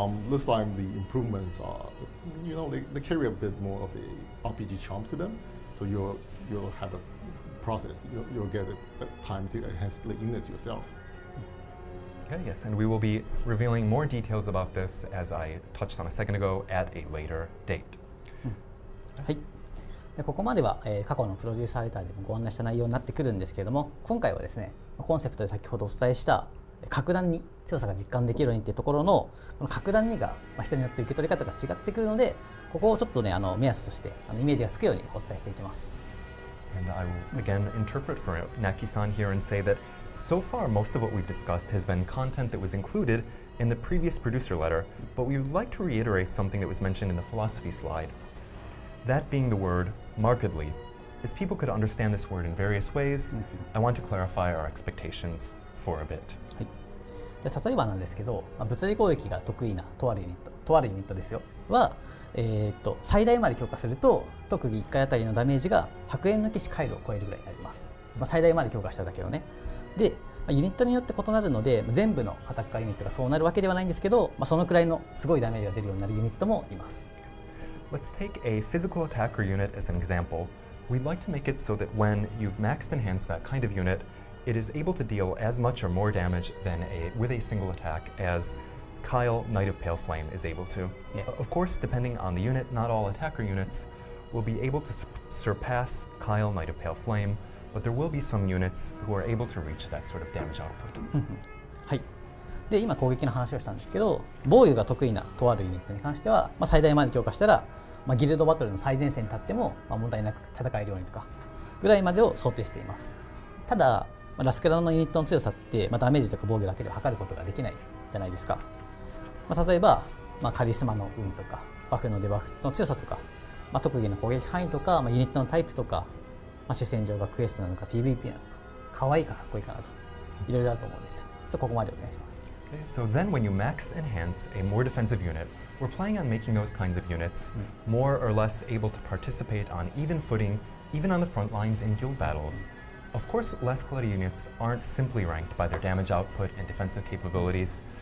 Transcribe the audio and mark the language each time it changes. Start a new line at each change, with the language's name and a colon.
English: This time the improvements are, they carry a bit more of a RPG charm to them. So you'll have a process. You'll get a time to enhance the units yourself. Okay, yes, and we will be revealing more details about this, as I touched on a second ago, at a later date.
Japanese: はい。でここまでは、過去のプロデューサーレターでもご案内した内容になってくるんですけれども、今回はですね、コンセプトで先ほどお伝えした格段に強さが実感できるようにっていうところのこの格段にが人によって受け取り方が違ってくるので、ここをちょっとね目安としてイメージがつくようにお伝えしていきます。
English: And I will again interpret for Naki-san here and say that so far most of what we've discussed has been content that was included in the previous producer letter, but we would like to reiterate something that was mentioned in the philosophy slide. That being the word markedly. As people could understand this word in various ways, I want to clarify our expectations for a bit.
Japanese: はい、で例えばなんですけど、物理攻撃が得意なとあるユニットですよは、最大まで強化すると特技1回あたりのダメージが白煙の騎士回路を超えるぐらいになります。最大まで強化しただけのね。で、ユニットによって異なるので全部のアタッカーユニットがそうなるわけではないんですけど、そのくらいのすごいダメージが出るようになるユニットもいます。
English: Let's take a physical attacker unit as an example. We'd like to make it so that when you've maxed enhanced that kind of unit, it is able to deal as much or more damage with a single attack as Kyle, Knight of Pale Flame, is able to. Yeah. Of course, depending on the unit, not all attacker units will be able to surpass Kyle, Knight of Pale Flame, but there will be some units who are able to reach that sort of damage output.
Japanese: はい。で今攻撃の話をしたんですけど、防御が得意なとあるユニットに関しては、最大まで強化したら、ギルドバトルの最前線に立っても、問題なく戦えるようにとかぐらいまでを想定しています。ただ、ラスクラのユニットの強さって、ダメージとか防御だけでは測ることができないじゃないですか。例えば、カリスマの運とかバフのデバフの強さとか、特技の攻撃範囲とか、ユニットのタイプとか主戦場がクエストなのか PVP なのか、可愛いかかっこいいかなといろいろあると思うんですよ。ここまでお願いします。
English: Okay, so then when you max enhance a more defensive unit, we're planning on making those kinds of units more or less able to participate on even footing, even on the front lines in guild battles. Of course, Last Cloudia units aren't simply ranked by their damage output and defensive capabilities.